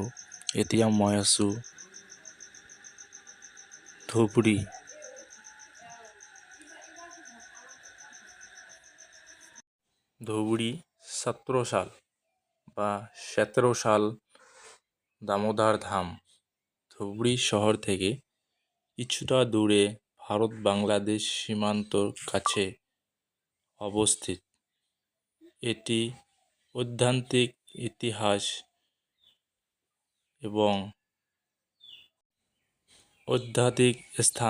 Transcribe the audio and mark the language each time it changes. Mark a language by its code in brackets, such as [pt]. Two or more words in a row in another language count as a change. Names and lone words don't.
[as] এতিয়া মই আছোঁ ধুবুৰী। [bn] ধুবুৰী ছাত্ৰশাল বা সতেরোশাল দামোদর ধাম ধুবুৰী শহর থেকে কিছুটা দূরে ভারত বাংলাদেশ সীমান্তর কাছে অবস্থিত। এটি ঐতিহাসিক ইতিহাস এবং আধ্যাত্মিক স্থান।